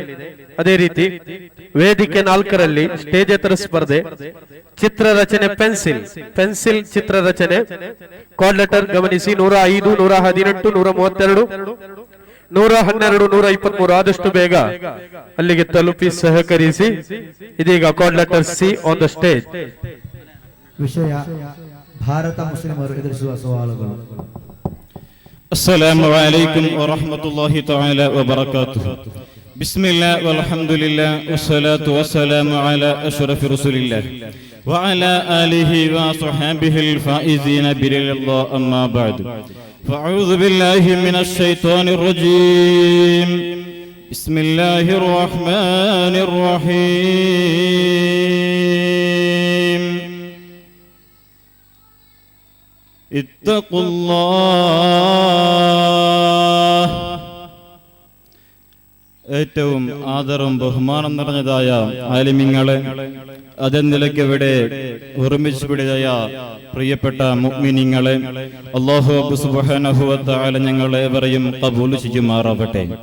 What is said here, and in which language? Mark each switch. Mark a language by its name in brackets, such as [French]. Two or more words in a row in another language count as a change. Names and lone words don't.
[Kannada] ಅದೇ ರೀತಿ ವೇದಿಕೆ 4ರಲ್ಲಿ ಸ್ಟೇಜೇತರ ಸ್ಪರ್ಧೆ ಚಿತ್ರರಚನೆ ಪೆನ್ಸಿಲ್ ಚಿತ್ರರಚನೆ [English] call letter [Kannada] ಗಮನಿಸಿ 105, 118, 132, 112, 123. ಆದಷ್ಟು ಬೇಗ ಅಲ್ಲಿಗೆ ತಲುಪಿ ಸಹಕರಿಸಿ. ಇದೀಗ [English] call letter C on the stage. [Kannada] ವಿಷಯ ಭಾರತ ಮುಸ್ಲಿಮರು ಎದುರಿಸುವ ಸವಾಲುಗಳು. [Arabic] السلام عليكم ورحمة الله تعالى وبركاته. بسم الله والحمد لله والصلاة والسلام على أشرف رسول الله وعلى آله وصحبه الفائزين برضا الله. أما بعد فأعوذ بالله من الشيطان الرجيم بسم الله الرحمن الرحيم اتقوا الله [Malayalam] ഏറ്റവും ആദരവും ബഹുമാനം നിറഞ്ഞതായ ആലിമീങ്ങളെ അതെന്നിലയ്ക്ക് ഇവിടെ ഒരുമിച്ച് പിടിയായ പ്രിയപ്പെട്ട മുഅ്മിനീങ്ങളെ [Arabic] الله سبحانه وتعالى [Malayalam] ഞങ്ങളേവരെയും ഖബൂൽ ചെയ്യുമാറാവട്ടെ.